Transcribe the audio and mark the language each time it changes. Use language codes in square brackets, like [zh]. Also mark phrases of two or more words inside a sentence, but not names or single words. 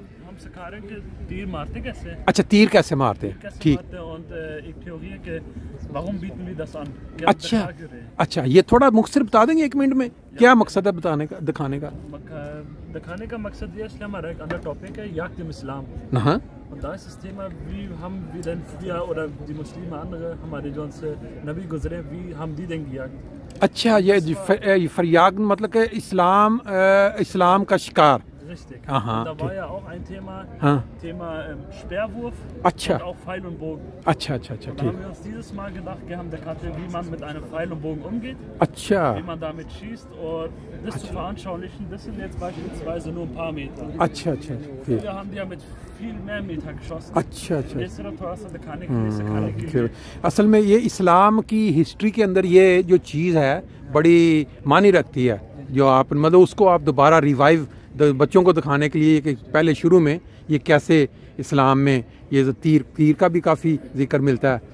[hi] हम सिखा रहे हैं कि तीर मारते कैसे। अच्छा, तीर कैसे मारते हैं? ठीक। अच्छा, ये थोड़ा मुख्तसर बता देंगे 1 मिनट में, क्या मकसद है बताने का, दिखाने का मकसद ये ist हमारा एक अंदर टॉपिक है [de] Jagd im Islam। Und da ist das Thema, wie haben wir denn früher oder die Muslime andere [hi] हमारे जो उनसे नबी गुजरे, [de] wie haben die denn gejagt? [hi] अच्छा, ये फरियाद मतलब कि इस्लाम का शिकार। [de] Richtig. Aha, da war ja auch ein Thema Speerwurf und auch Pfeil und Bogen. [hi] अच्छा, [de] da haben wir uns dieses Mal gedacht, wir haben der Karte, wie man mit einem Pfeil und Bogen umgeht, wie man damit schießt und das zu veranschaulichen. Das sind jetzt beispielsweise nur ein paar Meter. [hi] अच्छा। [de] Früher haben die ja mit viel mehr Meter geschossen। [hi] अच्छा। ये सिर्फ थोड़ा सा दिखाने के लिए सिखाने के लिए। असल में ये इस्लाम की हिस्ट्री के अंदर ये जो चीज़ है बड़ी मानी रखती है, जो आप मतलब उसको आप दोबारा रिवाइव बच्चों को दिखाने के लिए कि पहले शुरू में ये कैसे इस्लाम में ये तीर का भी काफ़ी जिक्र मिलता है।